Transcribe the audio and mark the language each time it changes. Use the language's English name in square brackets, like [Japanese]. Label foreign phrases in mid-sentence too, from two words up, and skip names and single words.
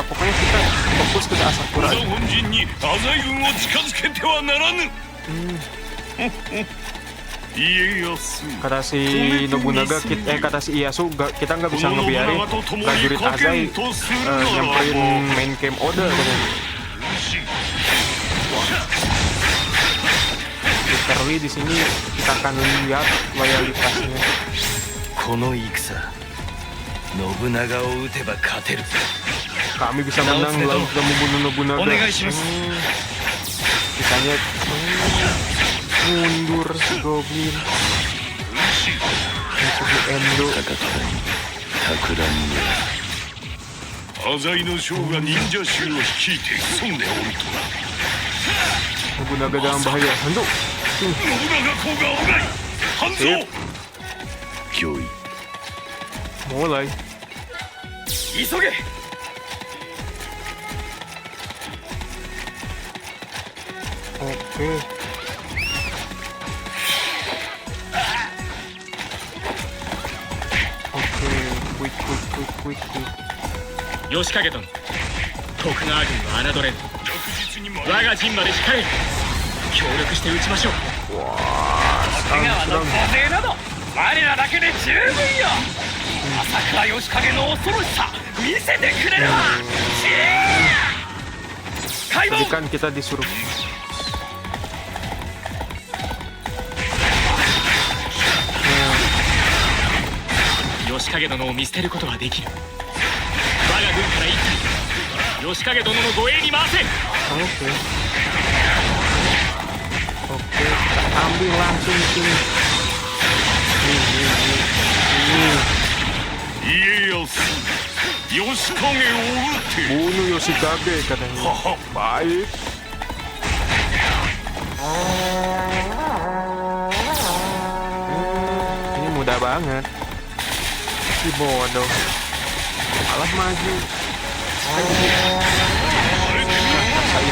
[Indonesian] Pokoknya kita fokus ke Asakura. [Japanese] 織田本陣に浅井軍を近づけてはならぬ家康 [Indonesian] Kata si Nobunaga, kata si Ieyasu, kita nggak bisa ngebiarin prajurit Azai nyamperin [English] main camp [Indonesian] Oda katanya. Literally di sini kita akan lihat loyalitasnya. [Japanese] この戦信長を討てば勝てる [Indonesian] Kami bisa menang lalu kita membunuh Nobunaga. Onegaishimasu. Sisanya mundur si Goblin. Musuh Endo. [Japanese] 浅井の将が忍者衆を率いて潜んでおるとは [Indonesian] Nobunaga dalam bahaya. Hantu. [Japanese] 信長公が危ない半蔵 [Indonesian] Sip. [Japanese] 御意 [Indonesian] Mulai. [Japanese] 急げ [Indonesian] Oke. Oke, quick. [Japanese] 吉影殿徳川軍は侮れぬ着実に我が陣まで控える協力して撃ちましょう徳川の小勢など我らだけで十分よ朝倉義景の恐ろしさ見せてくれるわ開 [Indonesian] Tadi [Japanese] 門 [Indonesian] kan kita disuruh. Nah, [Japanese] 吉景殿を見捨てることはできる我が軍から一体吉景殿の護衛に回せ [Indonesian] oke. Oke, kita ambil langsung sini. Nih. [Japanese] 家康義景を討て [Indonesian] Bunuh Yoshikage katanya. Baik. Ini mudah banget. Si bodoh. Malah maju. Rasain.